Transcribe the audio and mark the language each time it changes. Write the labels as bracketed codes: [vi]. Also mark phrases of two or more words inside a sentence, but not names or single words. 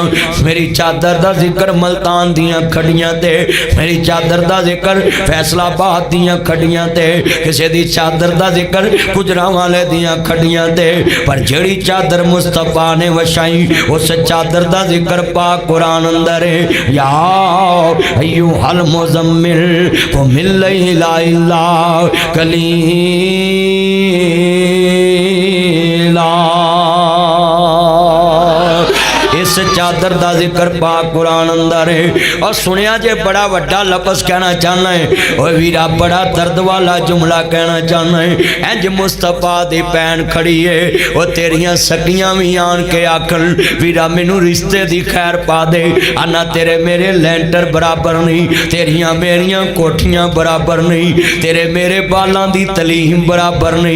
[pa] میری چادر دا ذکر ملتان دیاں کھڈیاں تے، میری چادر دا ذکر فیصل آباد دیاں کھڈیاں تے، کسی دی چادر دا ذکر گوجرانوالے دیاں کھڈیاں تے. پر جیہڑی چادر مصطفیٰ نے وچھائی اُس چادر دا ذکر پاک قرآن اندر ہے. [ar] يا أيها المزمل قم الليل إلا قليلا, [ur] اِس چادر کا ذکر پاک قرآن اندر ہے. [pa] اور سُنیا جے بڑا وڈا لفظ کہنا چاہنا ہے اور ویرا بڑا درد والا جملہ کہنا چاہنا ہے. اِنج مصطفیٰ دی بھین کھڑی ہے اور تیریاں سکیاں بھی آن کے آکھن ویرا مینوں رشتے دی خیر پا دے. آنا تیرے میرے لینٹر برابر نہیں، تیریاں میریاں کوٹھیاں برابر نہیں، تیرے میرے بالوں کی تعلیم برابر نہیں.